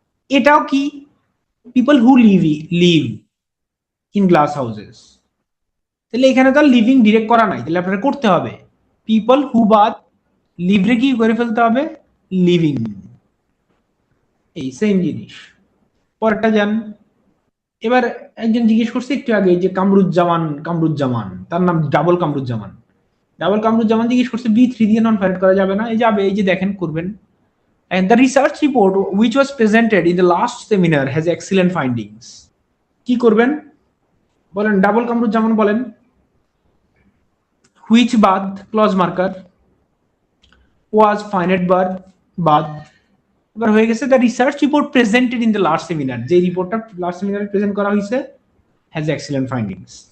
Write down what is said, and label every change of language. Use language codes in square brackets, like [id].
[bn] এটাও কি people who live in glass houses, তাহলে এখানে তো লিভিং ডিরেক্ট করা নাই, তাহলে আপনারা করতে হবে পিপল হু বাদ লিভরে কি করে ফেলতে হবে, লিভিং। এই সেম জিনিস। পরেরটা যান। এবার একজন জিজ্ঞেস করছে একটু আগে যে কামরুজ্জামান, তার নাম ডাবল কামরুজ্জামান, জিজ্ঞেস করছে বি থ্রি দিয়ে নন ফাইন্ড করা যাবে না? এই যাবে, এই যে দেখেন করবেন। [en] And the research report which was presented in the last seminar has excellent findings. [bn] কি করবেন বলেন, ডাবল কামরুজ্জামান বলেন। [en] Which বাদ, clause marker, ওয়াজ finite বার বাদ। [bn] এবার হয়ে গেছে [en] the research report presented in the last seminar, [bn] যে রিপোর্টটা লাস্ট সেমিনারে প্রেজেন্ট করা হয়েছে [en] Has excellent findings.